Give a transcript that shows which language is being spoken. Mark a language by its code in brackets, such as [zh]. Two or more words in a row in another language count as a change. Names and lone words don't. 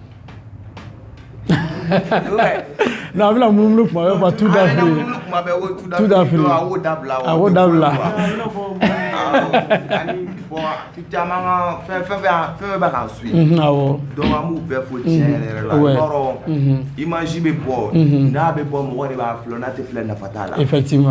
[bm] non a bɛna munumunu kuma bɛɛ fɔ [fr] tout d'Afrique tout d'Afrique [bm] a b'o dabila a b'o dabila ani bon caman ka fɛn bɛ k'an suit awɔ donc an b'u bɛɛ fo tiɲɛ yɛrɛ la yɔrɔ image bɛ bɔ n'a bɛ bɔ mɔgɔ de b'a filɛ n'a tɛ filɛ nafa t'a la effectivement